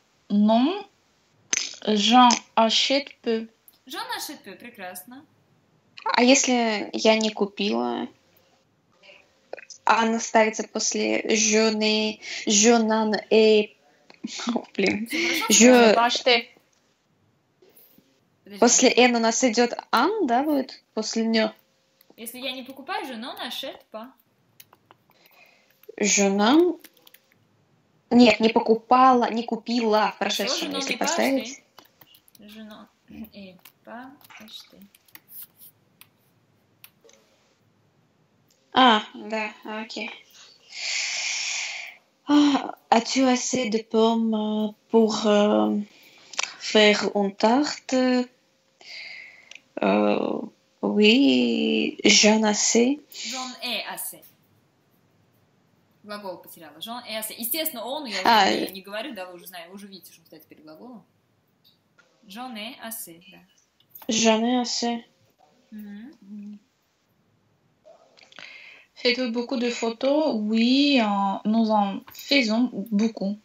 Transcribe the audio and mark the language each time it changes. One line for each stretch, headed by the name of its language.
French: Non, j'en achète peu. J'en achète peu,
Russian: прекрасно. А если я не купила? Она ставится после
French: je n'en ai...
Russian: Блин.
French: Je pas acheté.
Russian: Подожди. После N у нас идет ан, да, будет? После нё. Если я не покупаю,
French: je n'en achète pas. Je n'en...
Russian: Нет, не покупала, не купила в прошедшем,
French: Je n'en
Russian: если
French: ai pas
Russian: поставить.
French: acheté. Je n'en ai pas acheté.
Russian: Ah, да, окей.
French: As-tu assez de pommes pour faire une tarte? Oui, j'en ai assez. J'en ai assez.
Russian: Глагол потеряла.
French: J'en ai assez.
Russian: Естественно, он, я уже не говорю, да, вы уже знаете, вы уже видите, что стоит перед глаголом.
French: J'en ai assez, да. J'en ai assez. Faites-vous beaucoup de photos? Oui, nous en faisons beaucoup.